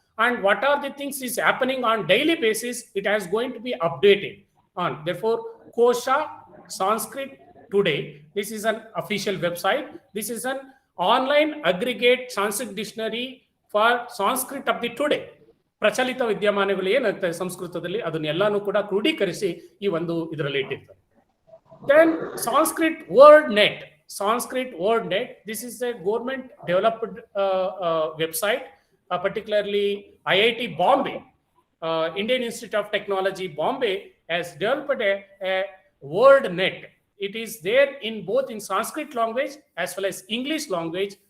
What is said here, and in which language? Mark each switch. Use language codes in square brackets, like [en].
[en] And what are the things is happening on daily basis, it is going to be updated on. Therefore, Kosha Sanskrit Today, this is an official website. This is an online aggregate Sanskrit dictionary for Sanskrit of the today. [kn] ಪ್ರಚಲಿತ ವಿದ್ಯಮಾನಗಳು ಏನಾಗ್ತದೆ ಸಂಸ್ಕೃತದಲ್ಲಿ ಅದನ್ನೆಲ್ಲಾನು ಕೂಡ ಕ್ರೋಢೀಕರಿಸಿ ಈ ಒಂದು ಇದರಲ್ಲಿ ಇಟ್ಟಿರ್ತಾರೆ. [en] Then Sanskrit Word Net. Sanskrit Word Net. This is a government developed website, particularly IIT Bombay, Indian Institute of Technology Bombay has developed a word net. It is there in both in Sanskrit language as well as English language.